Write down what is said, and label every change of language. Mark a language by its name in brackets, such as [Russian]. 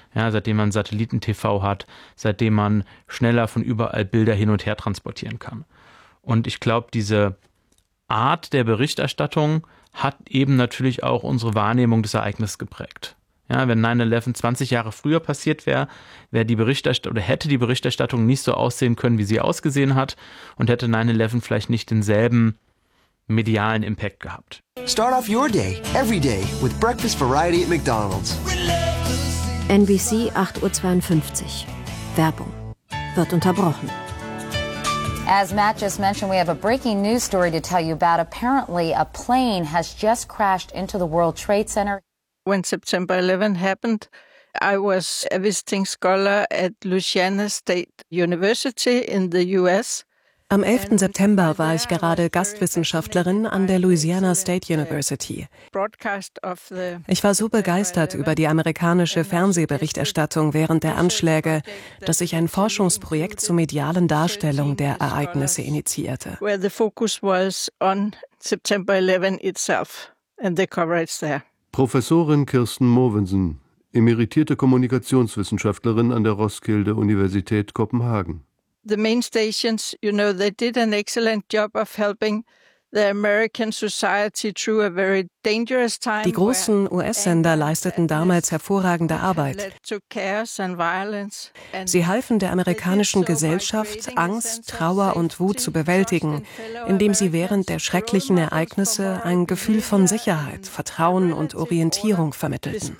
[German] Ja, seitdem man Satelliten-TV hat, seitdem man schneller von überall Bilder hin und her transportieren kann. Und ich glaube, diese Art der Berichterstattung hat eben natürlich auch unsere Wahrnehmung des Ereignisses geprägt. Ja, wenn 9/11 20 Jahre früher passiert wäre, hätte die Berichterstattung nicht so aussehen können, wie sie ausgesehen hat, und hätte 9/11 vielleicht nicht denselben medialen Impact gehabt. [English] Start off your day every day with breakfast variety at McDonald's. [German] NBC 8:52 Werbung wird unterbrochen. [English] As Matt just mentioned, we have a breaking news story to tell you about. Apparently, a plane has just crashed into the World Trade Center. When September 11 happened, I was a visiting scholar at Louisiana State University in the U.S. [German] Am 11. September war ich gerade Gastwissenschaftlerin an der Louisiana State University. Ich war so begeistert über die amerikanische Fernsehberichterstattung während der Anschläge, dass ich ein Forschungsprojekt zur medialen Darstellung der Ereignisse initiierte. Professorin Kirsten Mogensen, emeritierte Kommunikationswissenschaftlerin an der Roskilde Universität Kopenhagen. [English] The main stations, you know, they did an excellent job of helping the American society through a very dangerous time. [German] Die großen US-Sender leisteten damals hervorragende Arbeit. Sie halfen der amerikanischen Gesellschaft, Angst, Trauer und Wut zu bewältigen, indem sie während der schrecklichen Ereignisse ein Gefühl von Sicherheit, Vertrauen und Orientierung vermittelten.